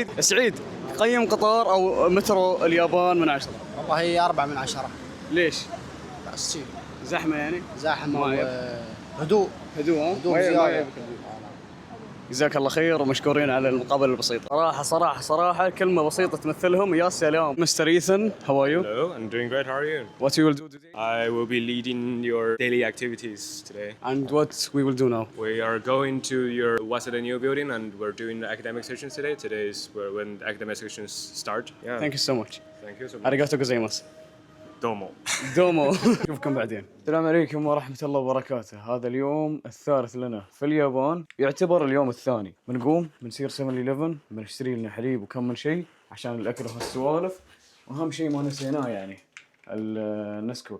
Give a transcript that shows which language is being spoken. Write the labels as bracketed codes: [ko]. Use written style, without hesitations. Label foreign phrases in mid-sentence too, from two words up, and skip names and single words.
[ar] سعيد قيم قطار او مترو اليابان من 10. والله هي 4 من 10. ليش؟ بس شيء زحمه يعني؟ زحمه هدوء زيادة. جزاك الله خير ومشكورين على المقابله البسيطه. صراحه كلمه بسيطه تمثلهم. يا سلام. مستر إيثن, [en] how are you? Hello, I'm doing great. How are you? What you will do today? I will be leading your daily activities today. And what we will do now? We are going to your Waseda New building and we're doing the academic sessions today. Today is when the academic sessions start. Yeah. Thank you so much. Thank you so much. [ja] ありがとうございます. [ar] دومو. نشوفكم بعدين. السلام عليكم ورحمة الله وبركاته. هذا اليوم الثالث لنا في اليابان، يعتبر اليوم الثاني. بنقوم بنسير 7-11 بنشتري لنا حليب وكم من شيء عشان الأكل وهالسوالف، وأهم شيء ما نسيناه يعني النسكوك.